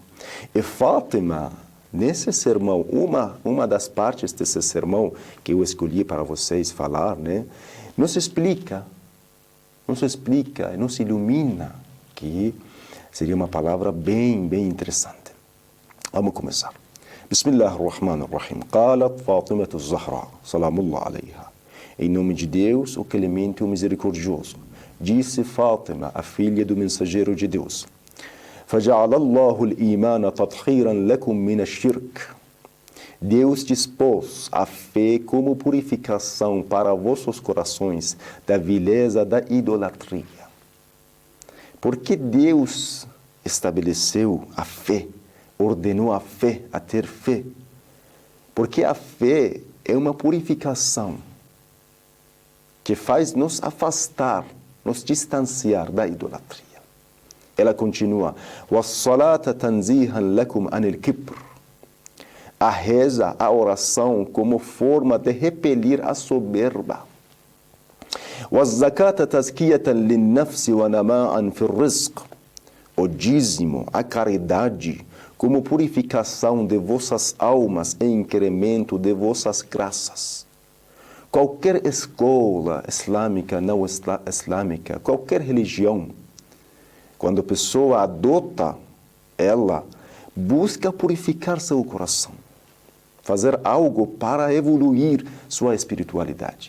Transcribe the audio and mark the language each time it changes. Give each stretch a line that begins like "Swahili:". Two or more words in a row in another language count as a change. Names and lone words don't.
Portuguese: E Fátima, nesse sermão, uma das partes desse sermão que eu escolhi para vocês falar, né, nos explica, nos ilumina, que seria uma palavra bem interessante. Vamos começar.
Arabic: بسم الله الرحمن الرحيم. قالت فاطمة الزهراء، سلام الله عليها.
Portuguese: Em nome de Deus, o clemente e o misericordioso. Disse Fátima, a filha do mensageiro de Deus:
Arabic: فَجَعَلَ اللَّهُ الْإِيمَانَ تَطْهِيرًا لَكُمْ مِنَ الشِّرْكِ.
Portuguese: Deus dispôs a fé como purificação para vossos corações da vileza da idolatria. Porque Deus estabeleceu a fé, ordenou a fé, a ter fé. Porque a fé é uma purificação que faz nos afastar, nos distanciar da idolatria. Ela continua:
Arabic: وَالصَّلَاةَ تَنْزِيهًا لَكُمْ عَنِ الْكِبْرِ.
Portuguese: A reza, a oração, como forma de repelir a soberba.
Arabic: وَالزَّكَاةَ تَزْكِيَةً لِلنَّفْسِ وَنَمَاءً فِي الرِّزْقِ.
Portuguese: O dízimo, a caridade, como purificação de vossas almas e incremento de vossas graças. Qualquer escola islâmica, não islâmica, qualquer religião, quando a pessoa adota, ela busca purificar seu coração, fazer algo para evoluir sua espiritualidade.